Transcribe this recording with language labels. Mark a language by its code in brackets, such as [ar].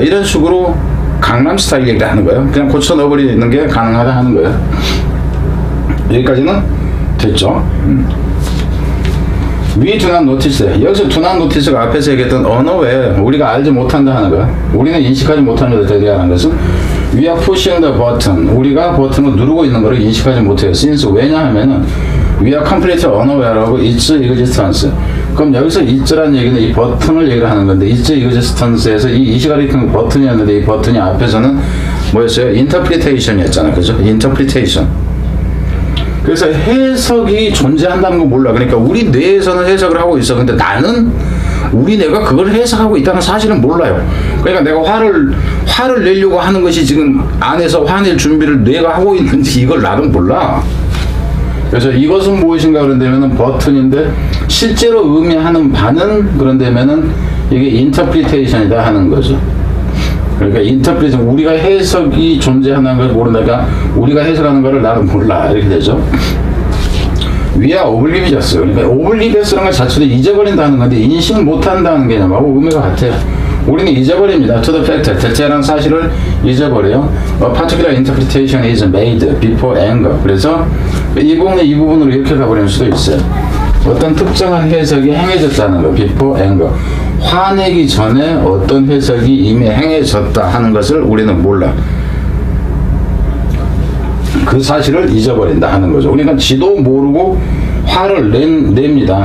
[ko] 이런 식으로 강남 스타일 얘기를 하는 거예요. 그냥 고쳐 넣어버리는 게 가능하다 하는 거예요. 여기까지는 됐죠. [en] We do not notice. [ko] 여기서 [en] do not notice [ko] 가 앞에서 얘기했던 unaware, 우리가 알지 못한다 하는 거, 우리는 인식하지 못하는 것에 대한 것은 [en] we are pushing the button, [ko] 우리가 버튼을 누르고 있는 것을 인식하지 못해요. [en] since, [ko] 왜냐하면은 [en] we are completely unaware of its existence. [ko] 그럼 여기서 it라는 얘기는 이 버튼을 얘기를 하는 건데, its existence에서 이 시가리큰 버튼이었는데, 이 버튼이 앞에서는 뭐였어요? interpretation이었잖아, 그죠? [en] interpretation. [ko] 그래서 해석이 존재한다는 거 몰라. 그러니까 우리 뇌에서는 해석을 하고 있어. 근데 나는 우리 뇌가 그걸 해석하고 있다는 사실은 몰라요. 그러니까 내가 화를 내려고 하는 것이 지금 안에서 화낼 준비를 뇌가 하고 있는지 이걸 나는 몰라. 그래서 이것은 무엇인가 그런다면은 버튼인데, 실제로 의미하는 바는 그런다면은 이게 인터프리테이션이다 하는 거죠. 그러니까 인터프리테이션, 우리가 해석이 존재하는 걸 모른다니까 우리가 해석하는 거를 나는 몰라, 이렇게 되죠. [en] We are oblivious. [ko] 그러니까 oblivious라는 것 자체도 잊어버린다는 건데, 인식 못한다는 개념하고 의미가 같아요. 우리는 잊어버립니다. [en] to the fact, [ko] 대체라는 사실을 잊어버려요. [en] A particular interpretation is made before anger. [ko] 그래서 이 부분으로 이렇게 가버리는 수도 있어요. 어떤 특정한 해석이 행해졌다는 거, [en] before anger. [ko] 화내기 전에 어떤 해석이 이미 행해졌다 하는 것을 우리는 몰라. 그 사실을 잊어버린다 하는 거죠. 그러니까 지도 모르고 화를 냅니다.